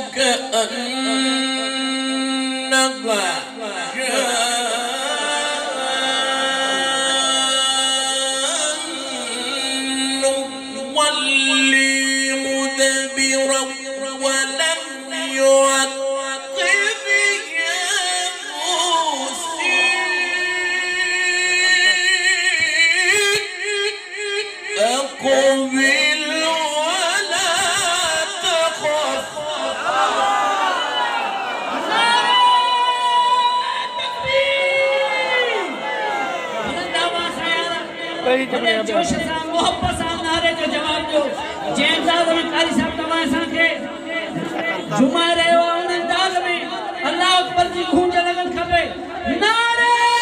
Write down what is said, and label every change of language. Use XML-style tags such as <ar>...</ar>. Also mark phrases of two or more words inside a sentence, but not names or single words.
<ar>كأنها جان ولي مدبرا ولم يعقب أقبل ولا تخف</ar> <sd>जोश सां मोहब्बत सां नारे जो जवाब दो जंहिं अंदाज़ में कारी साहब तव्हां असांखे जुमा रहियो आहे उन अंदाज़ में</sd> <ar>الله أكبر</ar> <sd>जी गूंज लॻनि खपे नारे</sd>